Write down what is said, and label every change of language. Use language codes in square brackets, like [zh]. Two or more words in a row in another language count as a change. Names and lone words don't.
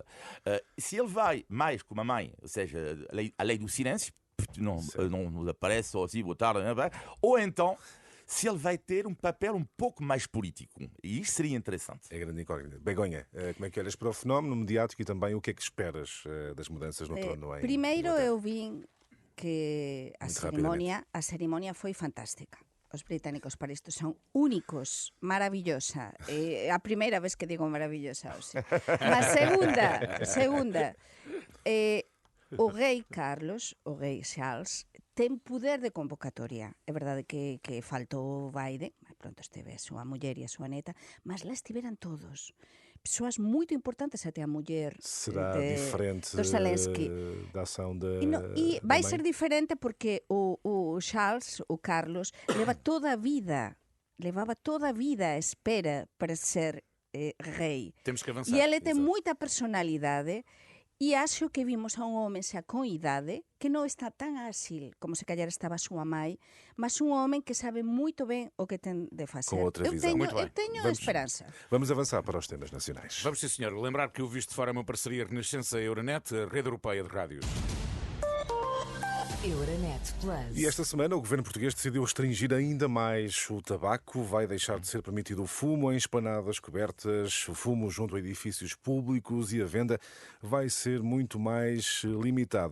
[pt] Se ele vai mais como a mãe, ou seja, a lei do silêncio, não aparece só assim, boa tarde, ou então se ele vai ter um papel um pouco mais político. E isto seria interessante. É grande incógnita. Begonha, como é que olhas para o fenómeno mediático e também o que é que esperas das mudanças no trono? Primeiro eu vi que a cerimónia foi fantástica. [gl] Os británicos para isto son únicos, maravillosa. A primeira vez que digo maravillosa. Mas segunda, o rei Carlos, o rei Charles, ten poder de convocatoria. É verdade que faltou Biden, pronto esteve a súa muller e a súa neta, mas lá estiveran todos. [pt] Pessoas muito importantes, até a muller será diferente do Zelensky. Da ação da E vai ser diferente porque o Charles, o Carlos, levava toda a vida à espera para ser rei. Temos que avançar. E ele tem muita personalidade. [gl] E acho que vimos a un home xa con idade que non está tan áxil como se calhar estaba a súa mãe, mas un home que sabe moito ben o que ten de facer. [pt] Com outra visão. [gl] Eu teño esperança. [pt] Vamos avançar para os temas nacionais. Vamos, sim, senhor. Lembrar que o Visto de Fora é uma parceria Renascença-Euronet, a rede europeia de rádios. Euronet Plus. E esta semana o governo português decidiu restringir ainda mais o tabaco. Vai deixar de ser permitido o fumo em esplanadas cobertas, o fumo junto a edifícios públicos e a venda vai ser muito mais limitada.